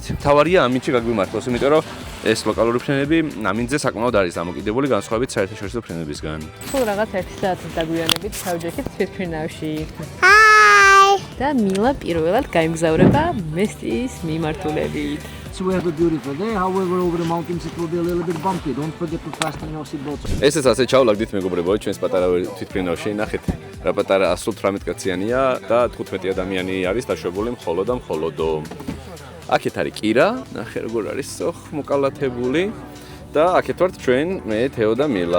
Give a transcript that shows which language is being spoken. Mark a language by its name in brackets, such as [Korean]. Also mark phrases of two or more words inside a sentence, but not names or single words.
[Georgian] თავარია ამინდში გაგვიმართლოს, იმიტომ რომ ეს ლოკალური ფრენები ამინდზე საკმაოდ არის დამოკიდებული განსხვავებით საერთაშორისო ფრენებისგან. თუ რაღაც 1 საათის დაგვიანებით ჩავჯექით თვითფრინავში. [English] Hi! [Georgian] და მილა პირველად გაემგზავრება მესტიის მიმართულებით. [English] So we have a beautiful day. However, over the mountains it will be a little bit bumpy. Don't forget to fasten your seatbelts. [Georgian] ესეც ასე ჩავლაგდით მეგობრებო, ჩვენს პატარა თვითფრინავში, ნახეთ რა პატარა 118 კაციანია და 15 ადამიანი არის დაშვებული მხოლოდ და მხოლოდო. აქეთ არის კირა, ნახე როგორ არის სოხ მოკალათებული და აქეთ ვართ ჩვენ, მე, თეო და მილა.